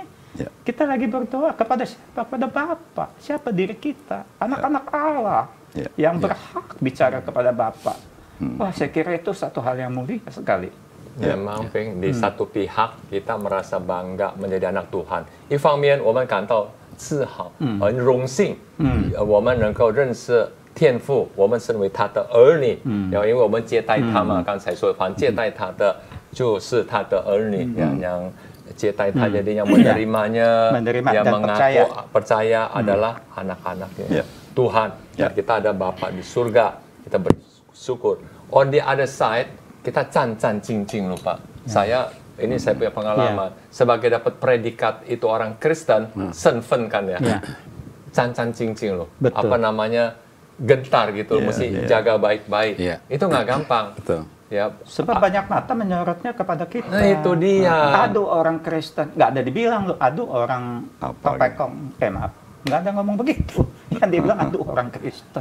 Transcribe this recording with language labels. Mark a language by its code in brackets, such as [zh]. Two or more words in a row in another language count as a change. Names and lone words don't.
[id] Kita lagi berdoa kepada siapa? Kepada Bapa. Siapa diri kita? Anak-anak Allah yang berhak bicara kepada Bapa. Wah, saya kira itu satu hal yang mulia sekali. Memang di satu pihak kita merasa bangga menjadi anak Tuhan. [zh] 一方面我们感到自豪，很荣幸，我们能够认识天父，我们身为他的儿女，然后因为我们接待他嘛，刚才说凡接待他的就是他的儿女，yang接待他 [id] jadi yang menerimanya, yang mengaku percaya adalah anak-anaknya Tuhan. Dan kita ada Bapa di surga, kita bersyukur. [en] On the other side, [id] kita 战战兢兢 loh Pak. Saya punya pengalaman sebagai dapat predikat itu orang Kristen, senfen kan ya, [zh] 战战兢兢 loh. [id] Apa namanya, gentar gitu, mesti jaga baik-baik. Itu nggak gampang. Ya, sebab banyak mata menyorotnya kepada kita. Nah, itu dia. Aduh orang Kristen, nggak ada dibilang loh. Aduh orang Pekong, maaf, nggak ada ngomong begitu. Yang dibilang aduh orang Kristen.